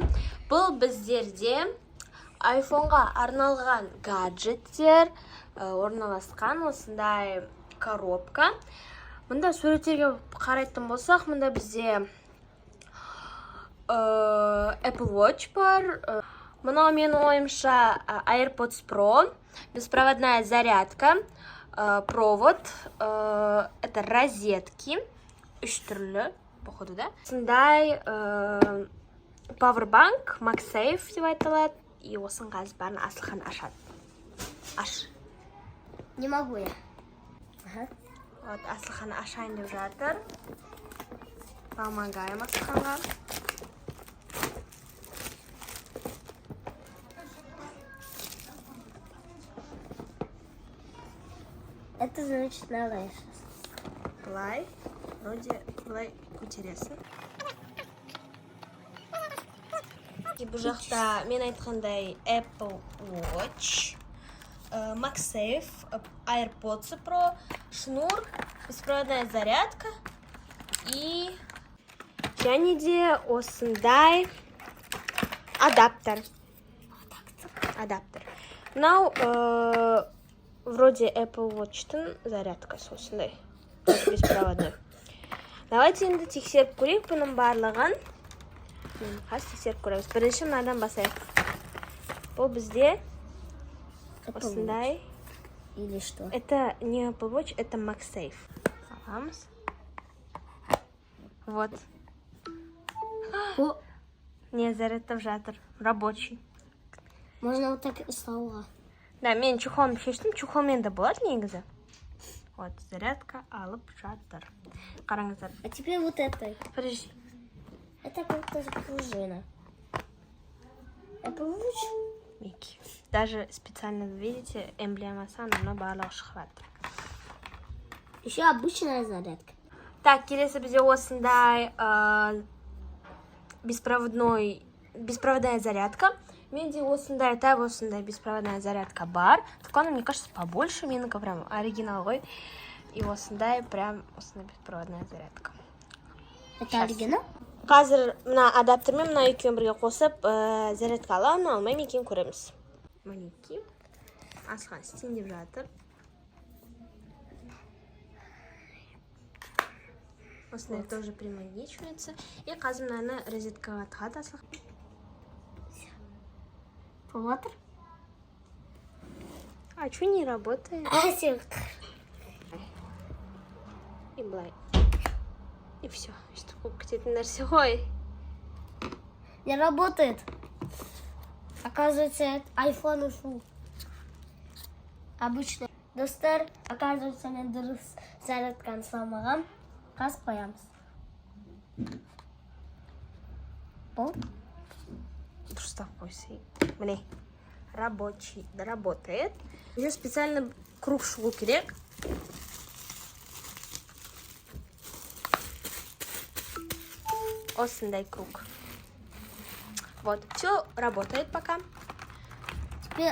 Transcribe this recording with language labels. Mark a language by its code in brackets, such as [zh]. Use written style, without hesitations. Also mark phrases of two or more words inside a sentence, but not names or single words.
[kk] Бұл біздерде iPhone-ға арналған гаджеттер орналасқан осындай коробка. Мұнда суреттерге қарайтын болсақ, мұнда бізде Apple Watch бар. Мынау менің ойымша [ru] AirPods Pro, беспроводная зарядка, провод, это розетки, [kk] үш түрлі, походу, да? Сондай Powerbank, MagSafe деп айтылады, и осының қазір бәрін Асылхан ашады. Аш. [ru] Не могу я. [kk] Вот, Асылхан ашайын деп жатыр. [ru] Помогаем Асылханға. Это значит давай сейчас. [kk] Былай, вроде былай көтересің. Бұл жақта мен айтқандай Apple Watch, MagSafe, AirPods Pro, шнур, [ru] беспроводная зарядка [kk] и және де осындай адаптер. Мынау вроде Apple Watch-тың зарядкасы осындай, беспроводной. Давайте енді тексеріп көрейік бұның барлығын. Қазір тексеріп көреміз. Бірінші мынадан басайық. Бұл бізде осындай. [ru] Или что? Это не Apple Watch, это MagSafe. [kk] Саламыз. Вот. Не, зарядтап жатыр. [ru] Рабочий. Можно вот так ұстауға. [kk] Да, мен чехолын шештім. Чехолмен де болады негізі. Вот, зарядка алып жатыр. Қараңыздар. [ru] А теперь вот это. Подожди. Это как-то пружина. Apple Watch? Микки. Даже специально, видите, [kk] эмблемасы ананы барлығы шығып. [ru] Еще обычная зарядка. [kk] Так, келесі бізде осындай [ru] беспроводная зарядка. [kk] Менде осындай, тап осындай [ru] беспроводная зарядка [kk] бар. [ru] Только она, мне кажется, побольше. [kk] Менікі прям оригинал ғой. И осындай, прям осындай [ru] беспроводная зарядка. Это оригинал? [kk] Қазір мына адаптермен мына екеуін бірге қосып, зарядка аламын, алмаймын екенін көреміз. Мінеки. Асылхан істейін деп жатыр. Осындай [ru] тоже примагничивается. [kk] И қазір мынаны розеткаға тығады Асылхан. [ru] Проводер? А что не работает? И былай. И все. Что где-то [kk] нәрсе ғой. [ru] Не работает. Оказывается, iPhone ушел. Обычно. [kk] Достар, оказывается, мен дұрыс зарядканы салмаған. Қаз қоямыз. Бұл? Дұрыстап қойсай. Міне. [ru] Рабочий. Работает. Здесь специально круг [kk] шығу керек. Осындай круг. [ru] Вот, все работает пока. Теперь